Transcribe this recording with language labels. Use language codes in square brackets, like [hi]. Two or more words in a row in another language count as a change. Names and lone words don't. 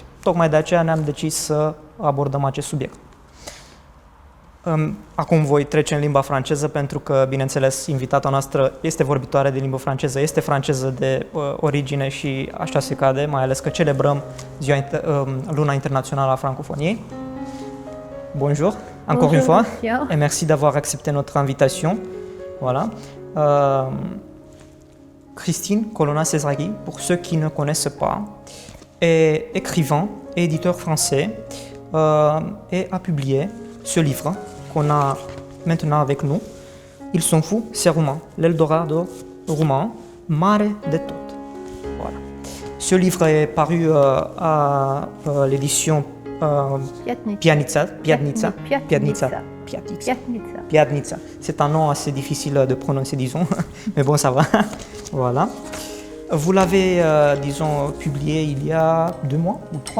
[ro] Tocmai de aceea ne-am decis să abordăm acest subiect. Acum voi trece în limba franceză pentru că, bineînțeles, invitata noastră este vorbitoare de limbă franceză, este franceză de origine și așa se cade, mai ales că celebrăm Luna Internațională a Francofoniei. [fr] Bonjour, encore une fois, et merci d'avoir accepté notre invitation. Voilà. Christine Colonna-Césari, pour ceux qui ne connaissent pas, est écrivain et éditeur français et a publié ce livre qu'on a maintenant avec nous. Ils sont fous, ces Roumains, l'Eldorado roumain, [ro] mare de tot. [fr] Voilà. Ce livre est paru à l'édition Piatnița. C'est un nom assez difficile de prononcer, disons, mais bon, ça va. Voilà. Vous l'avez, disons, publié il y a 2 mois ou 3